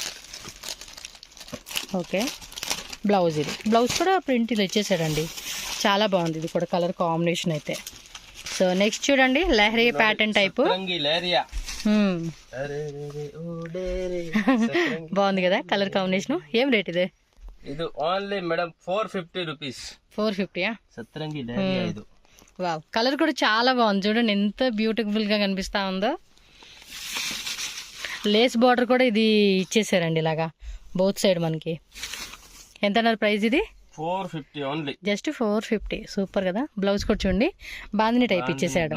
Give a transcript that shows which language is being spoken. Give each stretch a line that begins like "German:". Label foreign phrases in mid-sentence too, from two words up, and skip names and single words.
Telugu: ఓకే, బ్లౌజ్, ఇది బ్లౌజ్ కూడా ప్రింట్ ఇలా ఇచ్చేసాడండి, చాలా బాగుంది ఇది కూడా
English: colour combination
Telugu: అయితే. సో నెక్స్ట్ చూడండి, లెహరీ ప్యాటర్న్ టైప్, బాగుంది కదా
English: colour combination.
Telugu: ఏం రేట్ ఇది?
Kannada: ಇದು
English: only madam
Kannada: 450 ರೂಪೀಸ್. 450 ಸತ್ತರಂಗಿ ಲಹರಿಯಾ ಇದು.
Telugu: వావ్, కలర్ కూడా చాలా బాగుంది చూడండి, ఎంత బ్యూటిఫుల్గా కనిపిస్తూ ఉందో.
English: lace border
Telugu: కూడా ఇది ఇచ్చేసారండి ఇలాగా
English: both side
Telugu: మనకి. ఎంత అన్నారు ప్రైస్ ఇది? 450 ఓన్లీ, జస్ట్ 450. సూపర్ కదా. బ్లౌజ్ కూడా చూడండి బాందిని టైప్ ఇచ్చేసాడు,